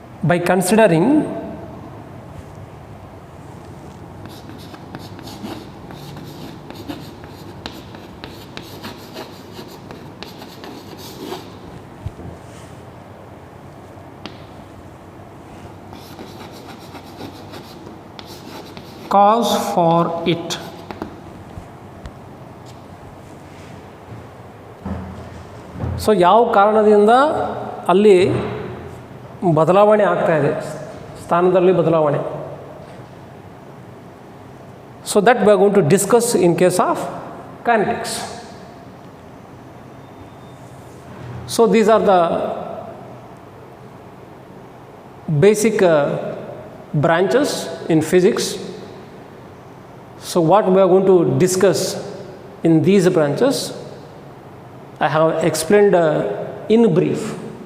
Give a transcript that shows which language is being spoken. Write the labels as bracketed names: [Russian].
[English] By considering cause for it. [Kannada] So ಯಾವ ಕಾರಣದಿಂದ ಅಲ್ಲಿ ಬದಲಾವಣೆ ಆಗ್ತಾ ಇದೆ, ಸ್ಥಾನದಲ್ಲಿ ಬದಲಾವಣೆ. [English] So that we are going to discuss in case of kinetics. So these are the basic branches in physics. So what we are going to discuss in these branches, I have explained in brief.